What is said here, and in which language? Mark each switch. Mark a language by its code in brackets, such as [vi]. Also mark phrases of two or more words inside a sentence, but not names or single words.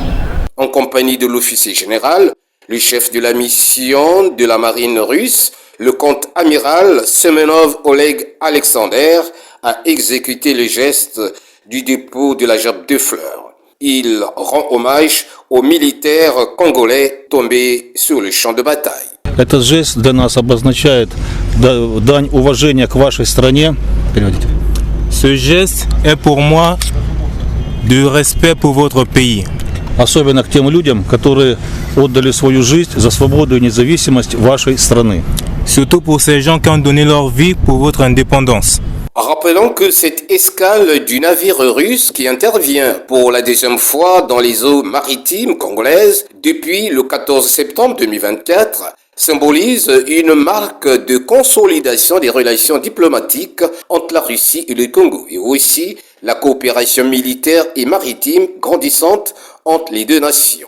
[fr] En compagnie de l'officier général, le chef de la mission de la marine russe, le contre-amiral Semenov Oleg Alexander, a exécuté le geste du dépôt de la gerbe de fleurs. Il rend hommage aux militaires congolais tombés sur le champ de bataille. [ru] Этот жест для нас обозначает дань уважения к вашей стране. [fr] Ce geste est pour moi de respect pour votre pays. [ru] Особенно к тем людям, которые отдали свою жизнь за свободу и независимость вашей страны. [fr] Surtout pour ces gens qui ont donné leur vie pour votre indépendance. Rappelons que cette escale du navire russe qui intervient pour la deuxième fois dans les eaux maritimes congolaises depuis le 14 septembre 2024 symbolise une marque de consolidation des relations diplomatiques entre la Russie et le Congo et aussi la coopération militaire et maritime grandissante entre les deux nations.